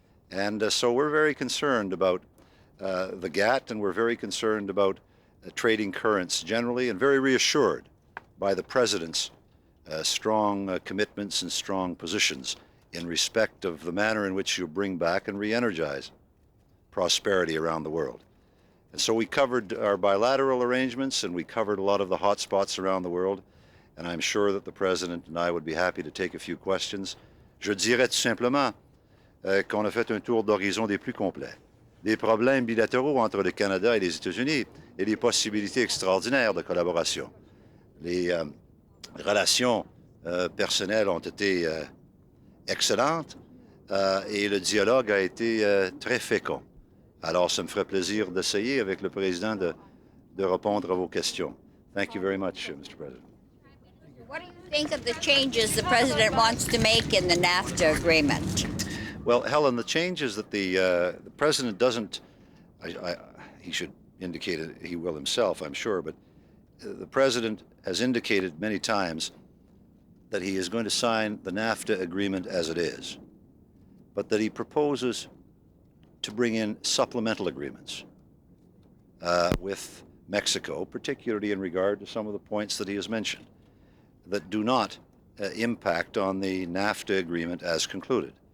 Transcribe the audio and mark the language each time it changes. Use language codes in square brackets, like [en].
[en] And so we're very concerned about the GATT, and we're very concerned about trading currents generally, and very reassured by the President's strong commitments and strong positions in respect of the manner in which you bring back and re-energize prosperity around the world. And so we covered our bilateral arrangements, and we covered a lot of the hot spots around the world, and I'm sure that the President and I would be happy to take a few questions. [fr] Je dirais tout simplement qu'on a fait un tour d'horizon des plus complets. Des problèmes bilatéraux entre le Canada et les États-Unis et des possibilités extraordinaires de collaboration. Les relations personnelles ont été excellentes et le dialogue a été très fécond. Alors, ça me ferait plaisir d'essayer avec le Président de répondre à vos questions. [en] Thank you very much, Mr. President. What do you think of the changes the President wants to make in the NAFTA agreement? Well, Helen, the changes that the President doesn't, he should indicate it, he will himself, I'm sure, but the President has indicated many times that he is going to sign the NAFTA agreement as it is, but that he proposes to bring in supplemental agreements with Mexico, particularly in regard to some of the points that he has mentioned, that do not impact on the NAFTA agreement as concluded.